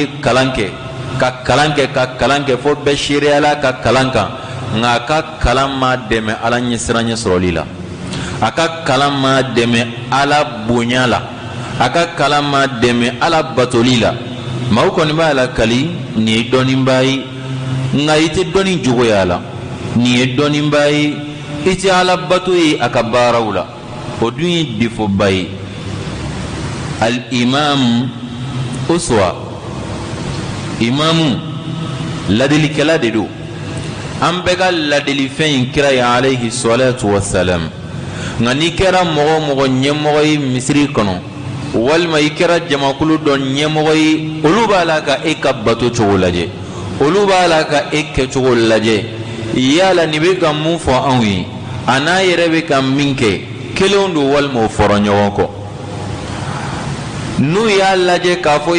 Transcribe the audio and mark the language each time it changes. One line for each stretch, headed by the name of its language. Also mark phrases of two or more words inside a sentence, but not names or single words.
Bambara: kalan kɛ ka kalan kɛ fo bɛɛ seereyala ka kalan kan nka a ka kalan ma dɛmɛ Ala ɲɛsiranɲɛ sɔrɔli la a ka kalan ma dɛmɛ Ala bonya la a ka kalan ma dɛmɛ Ala batoli la maaw kɔni b'a la kali nin ye dɔnnibaa ye nka i tɛ dɔnni jogoya la nin ye dɔnnibaa ye i tɛ Ala bato ye a ka baaraw la o dun ye defoba ye
Arabic: الإمام أسوة
Bambara: imamu ladilikɛla de do an bɛɛ ka ladilifɛn in kira ye
Arabic: عليه الصلاة والسلام
Bambara: nka n'i kɛra mɔgɔ ɲɛmɔgɔ ye misiri kɔnɔ walima i kɛra jamakulu dɔ ɲɛmɔgɔ ye olu b'a la ka e ka bato cogo lajɛ olu b'a la ka e kɛcogo lajɛ yala nin bɛ ka mun fɔ anw ye a n'a yɛrɛ bɛ ka min kɛ kelenw don walima o fɔra ɲɔgɔn kɔ n'u y'a lajɛ k'a fɔ i